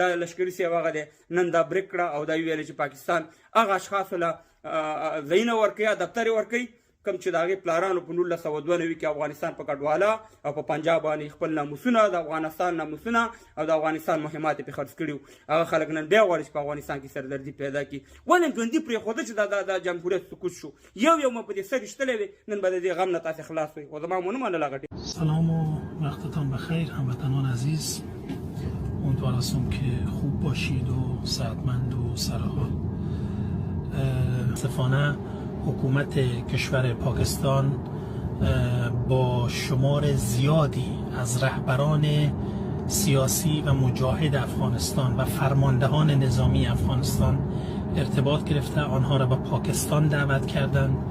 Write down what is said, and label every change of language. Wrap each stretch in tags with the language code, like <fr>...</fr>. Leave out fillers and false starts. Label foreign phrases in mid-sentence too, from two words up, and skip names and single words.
<ps>لشکري صاحب هغه دی نن دا بریک کړه او دا ویلې چې پاکستان هغه اشخاصو له ځایونه ورکوي یا دفتر یې ورکوي کوم چې د هغې پلارانو په 1992 کې افغانستان په کډواله او په پنجاب باندې خپل ناموسونه د افغانستان ناموسونه او د افغانستان مهمات یې پرې خرڅ کړي وو هغه خلک نن بیا غواړي چې په افغانستان کې سردردي پیدا کړي ولې ژوندي پرېښوده چې دا جمهوریت سقوط شو یو مو په دې سر ایشتلی وي نن به د دې غم نه تاسې خلاص وئ خو زما مو نه منله هغه</ps> <fa>سلام و وقتتان بخیر هموطنان عزیز امیدوار هستم که خوب باشید و صحتمند و سرحال متاسفانه حکومت کشور پاکستان با شمار زیادی از رهبران سیاسی و مجاهد افغانستان و فرماندهان نظامی افغانستان ارتباط گرفته آنها را به پاکستان دعوت کردند</fa>